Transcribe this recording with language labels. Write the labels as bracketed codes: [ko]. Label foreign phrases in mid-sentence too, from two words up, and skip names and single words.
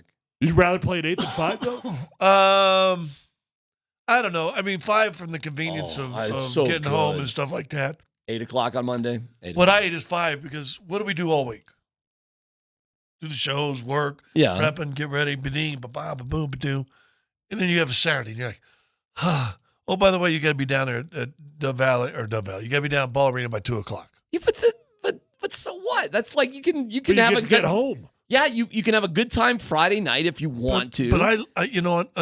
[en] You'd rather play at 8 than 5, though? I don't know. I mean, 5 from the convenience of so getting good. home and stuff like that. 8 o'clock on Monday. What I hate is 5 because what do we do all week? Do the shows, work, Yeah. prepping, get ready, ba-ding, ba-ba, ba-boom, ba-doo. And then you have a Saturday and you're like, oh, by the way, you got to be down there at Dove Valley. You got to be down at Ball Arena by 2 o'clock. Yeah, but so what? That's like you can But have you a get to get home. Yeah, you can have a good time Friday night if you want to. But I you know what?